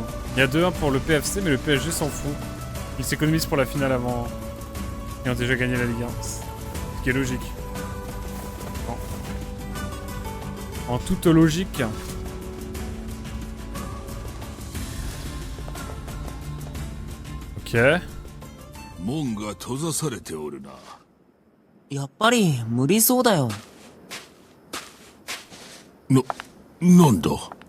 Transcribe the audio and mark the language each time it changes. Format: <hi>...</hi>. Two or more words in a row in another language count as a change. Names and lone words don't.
<fr>Il y a 2-1 pour le PFC, mais le PSG s'en fout. Il s'économise pour la finale avant. Ils ont déjà gagné la Ligue 1. Ce qui est logique. En toute logique. Ok.</fr> <ja>門が閉ざされておるな。やっぱり無理そうだよ。なんだ。</ja>